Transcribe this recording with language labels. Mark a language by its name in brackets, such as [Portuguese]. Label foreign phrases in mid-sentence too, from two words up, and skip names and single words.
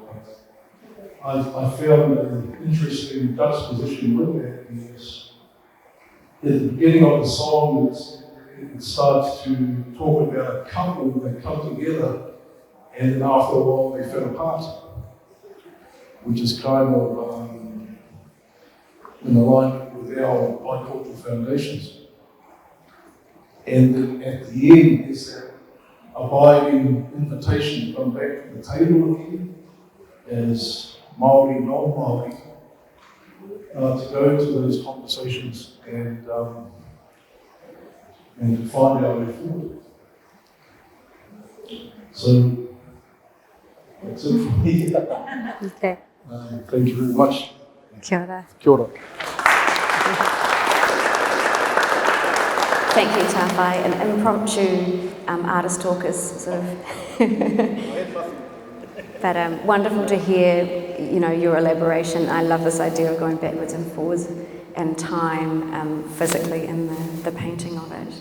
[English] I found an interesting juxtaposition with that is at the beginning of the song, it starts to talk about a couple that come together, and then after a while they fell apart, which is kind of in alignment with our bicultural foundations. And then at the end is that abiding invitation to come back to the table again as Māori, non-Māori, to go into those conversations and to find our way forward. So that's it for me. Okay. Thank you very much. [Māori] Kia ora. Kia ora. [English] Thank you, Tawhai. An impromptu artist talk is sort of but wonderful to hear, your elaboration. I love this idea of going backwards and forwards in time, physically in the painting of it.